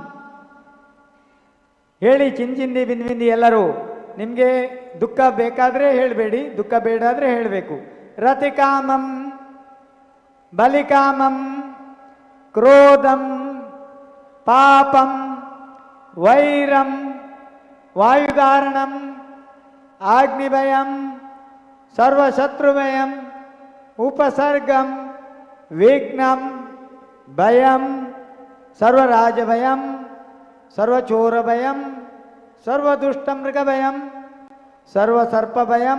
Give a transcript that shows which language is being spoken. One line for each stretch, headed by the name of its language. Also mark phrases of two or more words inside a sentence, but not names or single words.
Kannada: ಹೇಳಿ
Sanskrit: ಚಿಂದಿ ಬಿಂದಿ ಬಿಂದಿ
Kannada: ಎಲ್ಲರೂ. ನಿಮಗೆ ದುಃಖ ಬೇಕಾದರೆ ಹೇಳಬೇಡಿ, ದುಃಖ ಬೇಡ ಆದರೆ ಹೇಳಬೇಕು.
Sanskrit: ರತಿಕಾಮಂ ಬಲಿಕಾಮಂ ಕ್ರೋಧಂ ಪಾಪಂ ವೈರಂ ವಾಯುಧಾರಣಂ ಆಗ್ನಿಭಯಂ ಸರ್ವಶತ್ರುಭಯಂ ಉಪಸರ್ಗಂ ವಿಘ್ನಂ ಭಯಂ ಸರ್ವರಾಜಭಯಂ ಸರ್ವಚೋರಭಯಂ ಸರ್ವದುಷ್ಟಮೃಗಭಯಂ ಸರ್ವಸರ್ಪಭಯಂ